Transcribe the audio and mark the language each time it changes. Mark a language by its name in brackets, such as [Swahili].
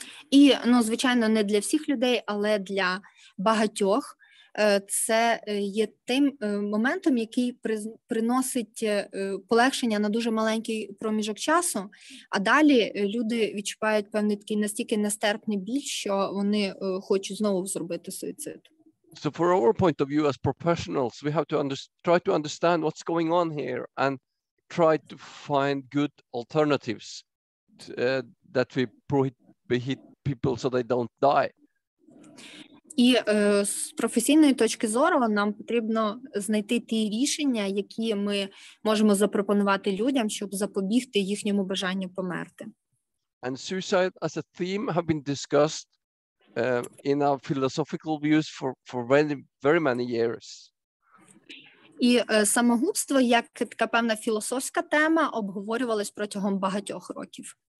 [Ukrainian] І, звичайно, не для всіх людей, але для багатьох це є тим моментом, який приносить полегшення на дуже маленький проміжок часу, а далі люди відчувають певний такий настільки нестерпний біль, що вони хочуть знову зробити суїцид. [English] So for our point of view as professionals, we have to try to understand what's going on here and try to find good alternatives that we prohibit people so they don't die. [Ukrainian] І з професійної точки зору нам потрібно знайти ті рішення, які ми можемо запропонувати людям, щоб запобігти їхньому бажанню померти. [English] And suicide as a theme have been discussed in our philosophical views for very many years. [Ukrainian] І самогубство, як така певна філософська тема, обговорювалось протягом багатьох років.